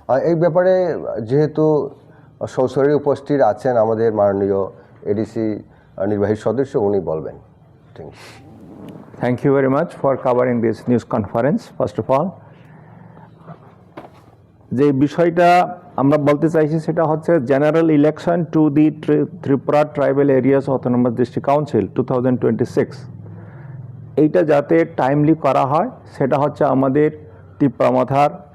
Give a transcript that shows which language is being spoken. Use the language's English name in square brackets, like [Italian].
[Bangla] এই ব্যাপারে যেহেতু সশরীরে উপস্থিত আছেন আমাদের মাননীয় এডিসি নির্বাহী সদস্য, উনি বলবেন। [English] Thank you very much for covering this news conference. First of all, [Bangla] যে বিষয়টা আমরা বলতে চাইছি সেটা হচ্ছে general election to the Tripura tribal areas autonomous district council 2026, এইটা যাতে টাইমলি করা হয় সেটা হচ্ছে আমাদের ত্রিপুরা মাথার